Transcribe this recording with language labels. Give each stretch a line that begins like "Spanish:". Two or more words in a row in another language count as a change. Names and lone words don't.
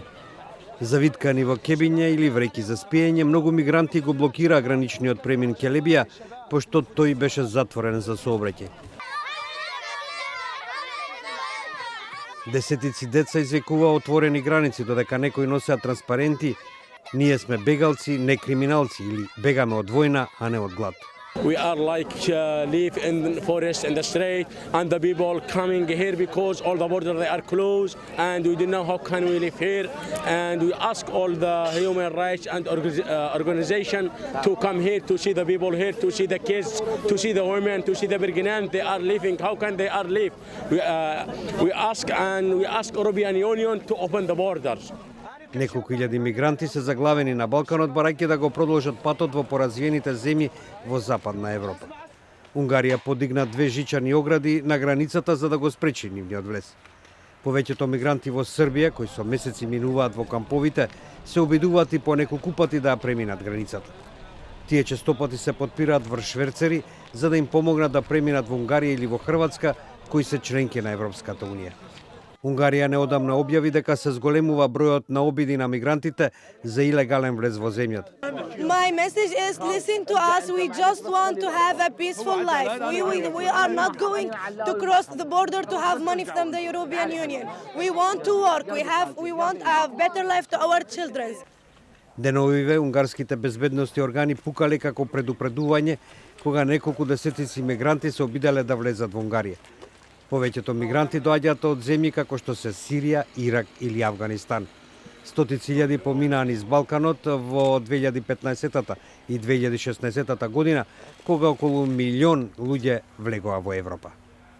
Macedonian: Завиткани во кебиња или вреќи за спиење, многу мигранти го блокираа граничниот премин Келебија, пошто тој беше затворен за сообраќај. Десетици деца извикуваа отворени граници, додека некои носеа транспаренти: "Ние сме бегалци, не криминалци" или "Бегаме од војна, а не од глад".
English: We are like live in the forest, in the street, and the people coming here because all the borders they are closed, and we don't know how can we live here. And we ask all the human rights and organization to come here to see the people here, to see the kids, to see the women, to see the pregnant. They are living. How can they are live? We ask European Union to open the borders.
Macedonian: Неколку илјади мигранти се заглавени на Балканот, барајќи да го продолжат патот во поразвиените земји во Западна Европа. Унгарија подигна 2 жичани огради на границата за да го спречи нивниот влез. Повеќето мигранти во Србија, кои со месеци минуваат во камповите, се обидуваат и по неколку пати да ја преминат границата. Тие честопати се подпираат врз шверцери за да им помогнат да преминат во Унгарија или во Хрватска, кои се членки на Европската унија. Унгарија неодамна објави дека се зголемува бројот на обиди на мигрантите за илегален влез во земјата.
English: My message is listen to us. We just want to have a peaceful life. We are not going to cross the border to have money from the European Union. We want to work. We want a better life to our children.
Macedonian: Деновиве унгарските безбедности органи пукале како предупредување кога неколку десетици мигранти се обиделе да влезат во Унгарија. Повеќето мигранти доаѓаат од земји како што се Сирија, Ирак или Авганистан. Стотици илјади поминаа низ Балканот во 2015 и 2016 година, кога околу 1 милион луѓе влегоа во Европа.